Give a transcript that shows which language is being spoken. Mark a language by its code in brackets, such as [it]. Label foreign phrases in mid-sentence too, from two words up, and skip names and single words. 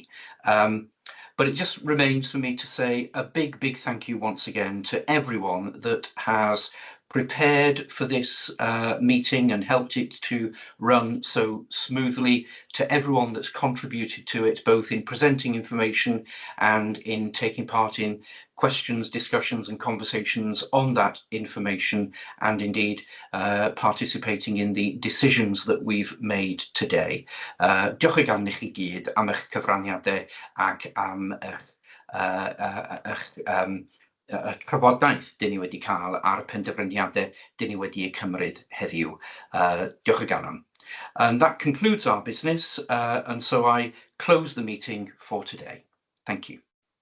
[en] But it just remains for me to say a big thank you once again to everyone that has prepared for this meeting and helped it to run so smoothly, to everyone that's contributed to it, both in presenting information and in taking part in questions, discussions and conversations on that information, and indeed participating in the decisions that we've made today. [cy] Diolch i chi gyd am eich cyfraniadau ac am y trafodaeth dyn ni wedi cael ar penderfyniadau dyn ni wedi cymryd heddiw. Diolch o galon. [en] And that concludes our business, and so I close the meeting for today. Thank you.